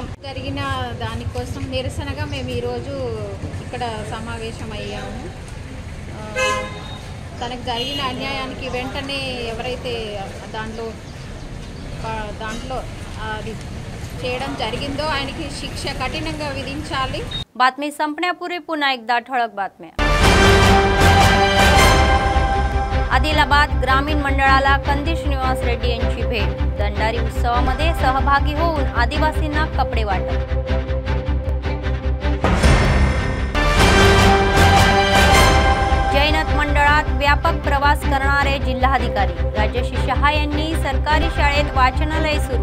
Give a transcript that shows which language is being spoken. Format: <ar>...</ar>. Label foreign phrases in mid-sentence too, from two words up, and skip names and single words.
<te>జరిగిన దానికోసం నిరసనగా మేము ఈరోజు ఇక్కడ సమావేశమయ్యాము। తనకు జరిగిన అన్యాయానికి వెంటనే ఎవరైతే దాంట్లో అది చేయడం జరిగిందో ఆయనకి శిక్ష కఠినంగా విధించాలి।</te> <mr>बातमी संपण्यापूर्वी पुन्हा एकदा ठळक बातम्या। आदिलाबाद ग्रामीण मंडळाला कंदी श्रीनिवास रेड्डी यांची भेट। दंडारी उत्सवामध्ये सहभागी होऊन आदिवासींना कपडे वाटप। जैनत मंडळात व्यापक प्रवास करणारे जिल्हाधिकारी राजेश शहा यांनी सरकारी शाळेत वाचनालय सुरू।</mr>